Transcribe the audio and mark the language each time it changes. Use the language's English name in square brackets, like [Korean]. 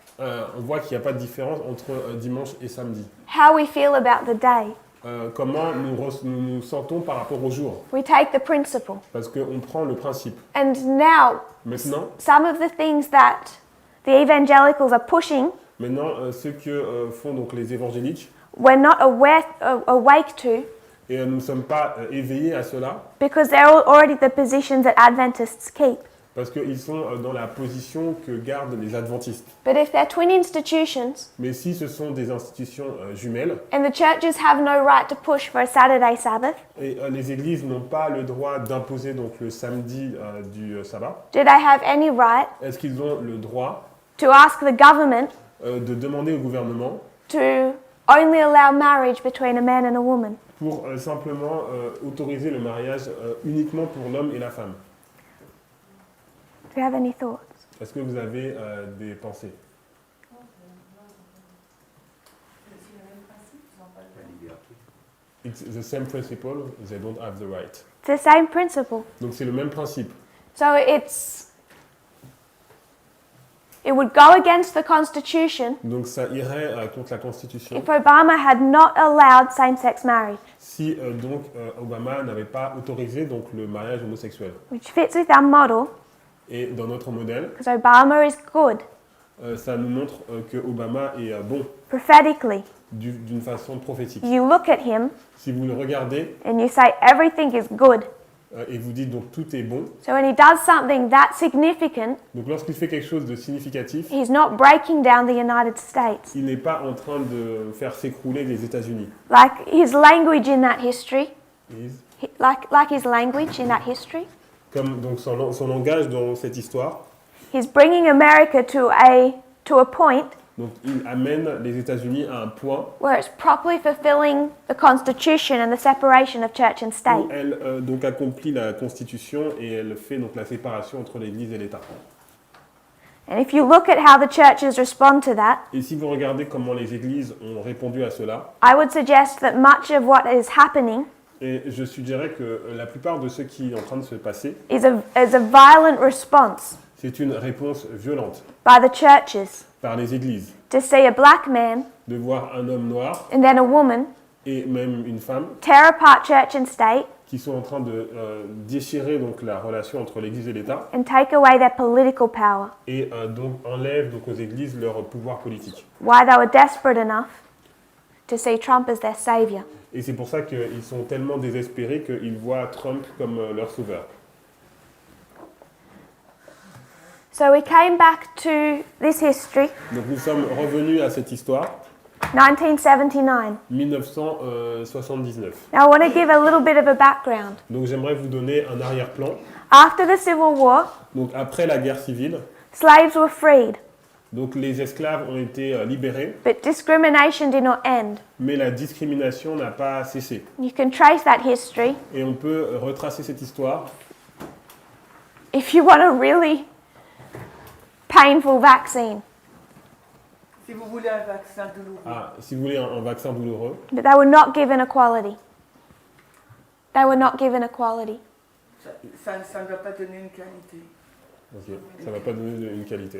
[French] on voit qu'il n'y a pas de différence entre dimanche et samedi. [English] How we feel about the day. [French] Comment nous sentons par rapport au jour. [English] We take the principle. [French] Parce qu'on prend le principe. [English] And now, [French] Maintenant, [English] some of the things that the evangelicals are pushing, [French] ce que font donc les évangéliques, [English] we're not awake to [French] et nous ne sommes pas éveillés à cela, [English] because they're already the positions that Adventists keep. [French] parce qu'ils sont dans la position que gardent les adventistes. [English] But if they're twin institutions [French] Mais si ce sont des institutions jumelles, [English] and the churches have no right to push for a Saturday Sabbath, [French] et les églises n'ont pas le droit d'imposer donc le samedi du sabbat, [English] do they have any right [French] est-ce qu'ils ont le droit [English] to ask the government [French] de demander au gouvernement [English] to only allow marriage between a man and a woman? [French] pour simplement autoriser le mariage uniquement pour l'homme et la femme? [English] Do you have any thoughts? [French] Est-ce que vous avez des pensées? [English] It's the same principle, they don't have the right. It's the same principle. [French] Donc c'est le même principe. [English] So it would go against the Constitution [French] Donc ça irait contre la Constitution [English] if Obama had not allowed same-sex marriage, [French] si Obama n'avait pas autorisé donc le mariage homosexuel. [English] which fits with our model [French] Et dans notre modèle, [English] because Obama is good [French] ça nous montre que Obama est bon [English] prophetically. [French] d'une façon prophétique. [English] You look at him [French] Si vous le regardez [English] and you say everything is good. [French] et vous dites donc tout est bon, [English] So when he does something that significant, [French] donc lorsqu'il fait quelque chose de significatif, [English] he's not breaking down the United States. [French] il n'est pas en train de faire s'écrouler les États-Unis. [English] Like his language in that history, Is- like his language in that history, [French] Comme donc son langage dans cette histoire, [English] he's bringing America to a point [French] donc il amène les États-Unis à un point [English] where it's properly fulfilling the Constitution and the separation of church and [French] où [English] state. [French] elle donc accomplit la Constitution et elle fait donc la séparation entre l'Église et l'État. [English] And if you look at how the churches respond to that, [French] Et si vous regardez comment les Églises ont répondu à cela, [English] I would suggest that much of what is happening [French] et je suggérerais que la plupart de ce qui est en train de se passer, [English] is a violent response [French] c'est une réponse violente [English] by the churches [French] par les Églises. [English] to see a black man [French] De voir un homme noir [English] and then a woman [French] et même une femme [English] tear apart church and state [French] qui qui sont en train de déchirer donc la relation entre l'Église et l'État [English] and take away their political power. [French] et donc enlèvent donc aux églises leur pouvoir politique. [English] Why they were desperate enough to see Trump as their savior. [French] Et c'est pour ça qu'ils sont tellement désespérés qu'ils voient Trump comme leur sauveur. [English] So we came back to this history, [French] Donc nous sommes revenus à cette histoire, [English] 1979. [French] 1979. [English] Now I want to give a little bit of a background. [French] Donc j'aimerais vous donner un arrière-plan. [English] After the Civil War, [French] Donc après la guerre civile, [English] slaves were freed, [French] donc les esclaves ont été libérés, [English] but discrimination did not end. [French] mais la discrimination n'a pas cessé. [English] You can trace that history [French] Et on peut retracer cette histoire [English] if you want a really painful vaccine. [French] Si vous voulez un vaccin douloureux. si vous voulez un vaccin douloureux. [English] But they were not given equality. They were not given equality. [French] Ça ne doit pas donner une qualité. Ok, ça va pas donner une qualité.